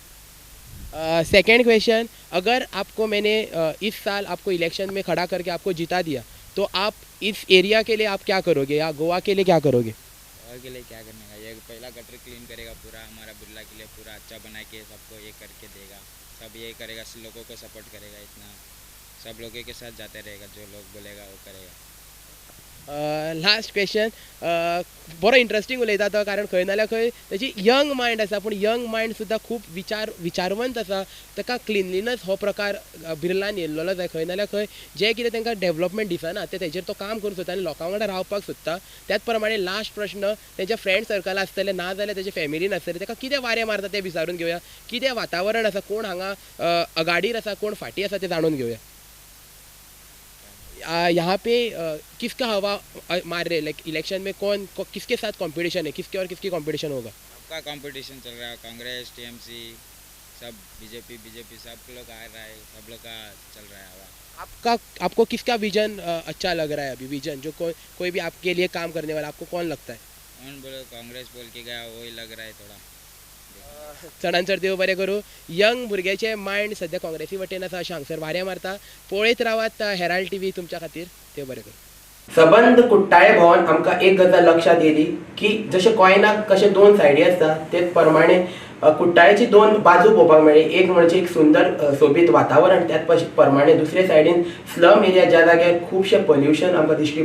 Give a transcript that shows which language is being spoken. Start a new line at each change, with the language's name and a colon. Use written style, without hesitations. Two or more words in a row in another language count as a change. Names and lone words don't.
English: second question
Hindi: अगर आपको मैंने इस साल आपको इलेक्शन में खड़ा करके आपको जिता दिया तो आप इस एरिया के लिए आप क्या करोगे या गोवा के लिए क्या करोगे गोवा के लिए क्या करने का ये पहला
English: gutter clean
Hindi: करेगा पूरा हमारा बिरला के लिए पूरा अच्छा बना के सबको ये करके देगा सब ये करेगा लोगों को सपोर्ट करेगा इतना सब लोगों के साथ जाते रहेगा जो लोग बोलेगा वो करेगा
English: last question
Konkani: बरो इंटरेस्टिंग उलयता तो कारण खंय नाल्यार खंय तेजी
English: young mind
Konkani: आसा पूण
English: young mind
Konkani: सुद्दां खूब विचारवंत आसा ताका क्लिनलीनस हो प्रकार बिरलान येयल्लो जाय खंय नाल्यार खंय जे कितें तांकां डेव्हलपमेंट दिसना ते तेजेर तो काम करूंक सोदता आनी लोकां वांगडा रावपाक सोदता त्याच प्रमाणे लास्ट प्रश्न तेजे
English: friend circle
Konkani: आसतले ना जाल्यार तेजे फॅमिलीन आसतले ताका कितें वारें मारता तें विचारून घेवया कितें वातावरण आसा कोण हांगा आघाडीर आसा कोण फाटीं आसा तें जाणून घेवया
Hindi: यहाँ पे किसका हवा मार रहे
English: like election
Hindi: में कौन किसके साथ कंपटीशन है किसके और किसकी कंपटीशन होगा सबका कंपटीशन चल रहा है कांग्रेस TMC सब बीजेपी सब लोग आ रहा है सब लोग का चल रहा है आपको किसका विजन अच्छा लग रहा है अभी विजन जो कोई भी आपके लिए काम करने वाला आपको कौन लगता है कौन बोले कांग्रेस बोल के गया वही लग रहा है थोड़ा
Konkani: चढान चड देव बरें करूं यंग भुरग्याचे मायंड सध्या काँग्रेसी वटेन आसा अशें हांगसर वारें मारता पळयत रावात हेराल्ड TV तुमच्या खातीर देव बरें करूं सबंद कुट्टाळे भोंवन आमकां एक गजाल लक्षात येयली की जशे कॉयनाक कशे दोन सायडी आसता तेच प्रमाणे कुट्टाळेची दोन बाजू पळोवपाक मेळ्ळी एक म्हणजे एक सुंदर सोबीत वातावरण त्याच प्रमाणे दुसरे सायडीन
English: slum area
Konkani: ज्या जाग्यार खुबशे पोल्युशन आमकां दिश्टी